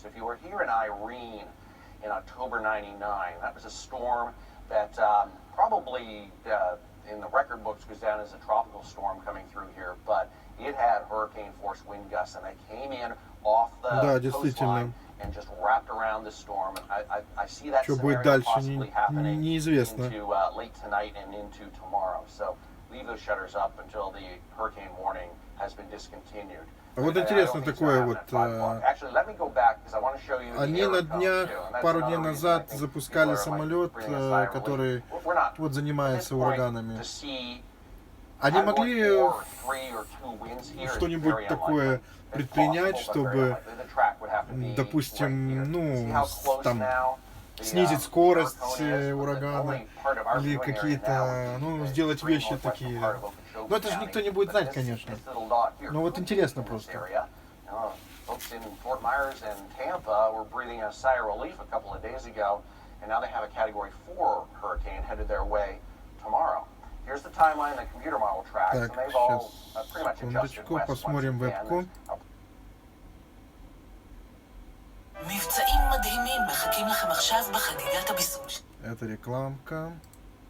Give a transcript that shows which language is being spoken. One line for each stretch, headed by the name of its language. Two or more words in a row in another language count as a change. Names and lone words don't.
English: If you were here in Irene in October '99, that was a storm that probably in the record books goes down as a tropical storm coming through here, but it had hurricane force wind gusts, and they came in off the coastline and just wrapped around the storm. I see that scenario possibly happening into late tonight and into tomorrow. So leave those shutters up until the hurricane warning has been discontinued.
Russian: Вот интересно такое вот. Они на днях, пару дней назад запускали самолет, который вот занимается ураганами. Они могли что-нибудь такое предпринять, чтобы, допустим, ну, там, снизить скорость урагана или какие-то, ну, сделать вещи такие. Но это же никто не будет знать, конечно. Но вот интересно просто.
English: Folks in Fort Myers and Tampa were breathing a sigh of relief a couple of days ago, and now they have a Category 4 hurricane headed their way tomorrow. Here's the timeline the computer model tracks, and they've all pretty much adjusted west.
Russian: Посмотрим вебку.
Hebrew: מבצעים מדהימים מחכים לכם עכשיו בחגיגת הביסום.
Russian: Это рекламка.